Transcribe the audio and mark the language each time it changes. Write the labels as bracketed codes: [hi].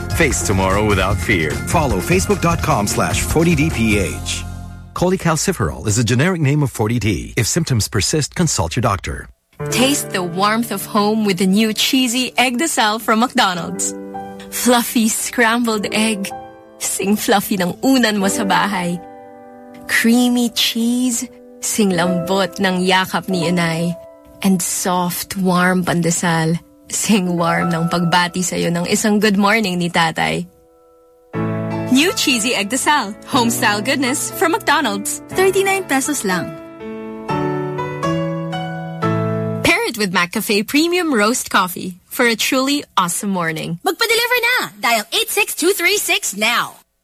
[en] Face tomorrow without fear. Follow facebook.com/40DPH. Cholecalciferol is a generic name of 40D. If symptoms persist, consult your doctor. Taste the warmth of home with the new cheesy egg de sal from McDonald's. Fluffy scrambled egg. [tl] Sing fluffy ng unan mo sa bahay. [en] Creamy cheese. [tl] Sing lambot ng yakap ni inay. [en] And soft, warm pandesal. [tl] Sing warm ng pagbati sa'yo ng isang [en] good morning [tl] ni tatay. [en] New cheesy egg desal. Homestyle goodness from McDonald's. 39 pesos lang. With McCafe Premium Roast Coffee for a truly awesome morning. [tl] Magpa-deliver na! [en] Dial 86236 now!